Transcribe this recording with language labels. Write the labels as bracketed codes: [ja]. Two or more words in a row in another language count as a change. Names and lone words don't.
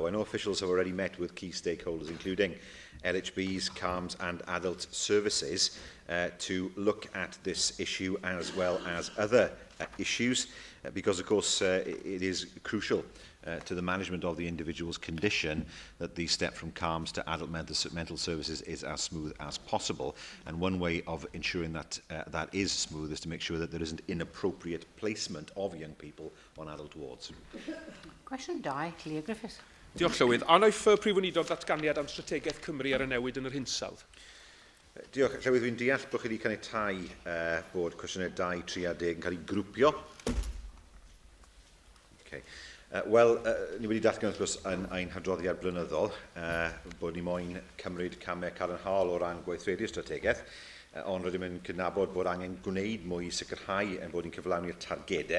[en] I know officials have already met with key stakeholders, including LHBs, CARMS and adult services, to look at this issue as well as other issues, because, of course, it is crucial to the management of the individual's condition that the step from CARMS to adult mental services is as smooth as possible. And one way of ensuring that that is smooth is to make sure that there isn't inappropriate placement of young people on adult wards. Question 2, Clea Griffiths. [cy] Diolch Llywydd. A wnaeth Prif Weinidog ddatganiad am strategaeth Cymru ar y newid yn yr hinsawdd? Diolch. Llywydd, dwi'n deall bod chi wedi caniatáu bod cwestiynau 2, 3 a 10 yn cael ei grwpio. Okay. Wel, ni wedi datgan wrth gwrs yn ein hadroddiad blynyddol bod ni moyn cymryd camau cadarnhaol o ran gweithredu'r strategaeth, ond rydym yn cydnabod bod angen gwneud mwy i sicrhau yn bod ni'n cyflawni'r targedau.